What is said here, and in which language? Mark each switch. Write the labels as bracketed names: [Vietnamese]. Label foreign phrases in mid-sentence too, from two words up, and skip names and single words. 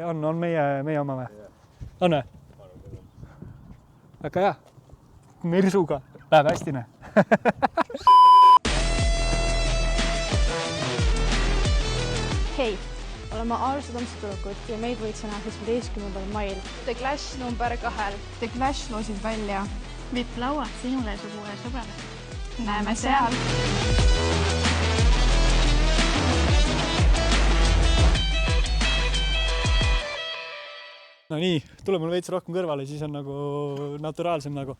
[Estonian] On meie oma või? On või? Väga hea. Mersuga. Läheb hästi, ne? Hei, oleme Aarsu tantsutüdrukud ja meid võid näha 17. mail. The Clash number 2. The Clash loosid välja. Vipp laua sinule ja sugu ja sõbrale. Näeme seal. No nii, tule mul veits rohkem kõrvale, siis on nagu naturaalsem nagu.